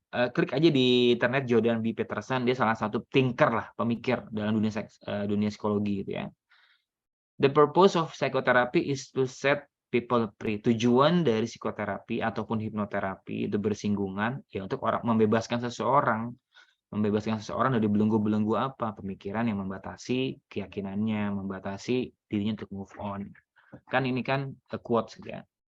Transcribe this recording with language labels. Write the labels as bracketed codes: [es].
[id] Klik aja di internet Jordan B. Peterson, dia salah satu thinker lah, pemikir dalam dunia psikologi gitu ya. [en] The purpose of psychotherapy is to set people free. [id] Tujuan dari psikoterapi ataupun hipnoterapi itu bersinggungan ya untuk membebaskan seseorang dari belenggu-belenggu apa? Pemikiran yang membatasi keyakinannya, membatasi dirinya untuk move on. Kan ini kan quotes gitu ya.